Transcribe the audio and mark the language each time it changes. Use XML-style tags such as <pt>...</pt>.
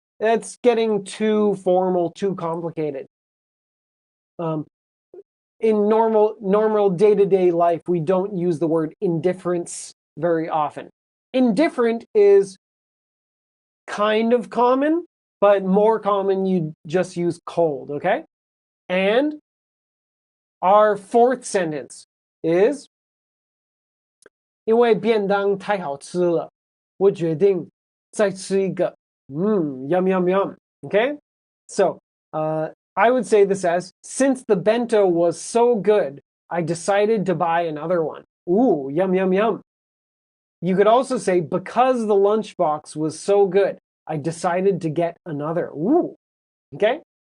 <en>That's getting too formal, too complicated. In normal day-to-day life, we don't use the word indifference very often. Indifferent is kind of common, but more common you just use cold, okay? And our fourth sentence is</en> <zh>因为便当太好吃了，我决定再吃一个。</zh> <en>Yum, yum, yum. Okay? So, I would say this as, since the bento was so good, I decided to buy another one. Ooh, yum, yum, yum. You could also say, because the lunchbox was so good, I decided to get another. Ooh. Okay?</en>